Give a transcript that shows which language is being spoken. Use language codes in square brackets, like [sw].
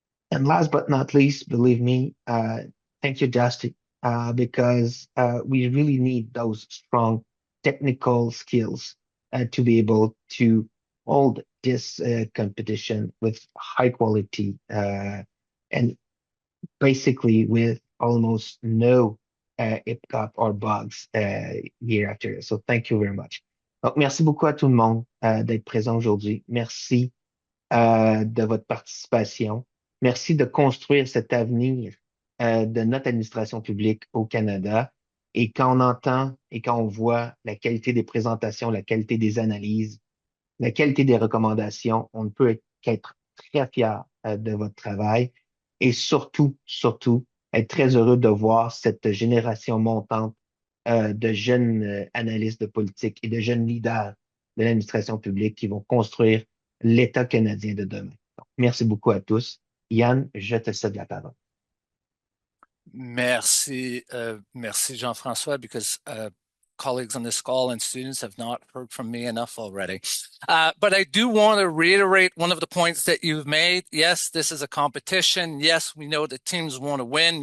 [en] And last but not least, believe me, thank you, Dusty, because we really need those strong technical skills to be able to hold this competition with high quality and basically with almost no hiccup or bugs year after year. So thank you very much. [fr] Donc, merci beaucoup à tout le monde d'être présent aujourd'hui. Merci de votre participation. Merci de construire cet avenir de notre administration publique au Canada. Et quand on entend et quand on voit la qualité des présentations, la qualité des analyses, la qualité des recommandations, on ne peut qu'être très fier de votre travail et surtout, surtout, être très heureux de voir cette génération montante de jeunes analystes de politique et de jeunes leaders de l'administration publique qui vont construire l'État canadien de demain. Donc, merci beaucoup à tous. Yann, je te cède la parole. Merci, merci Jean-François, [en] because colleagues on this call and students have not heard from me enough already. But I do want to reiterate one of the points that you've made. Yes, this is a competition. Yes, we know that teams want to win.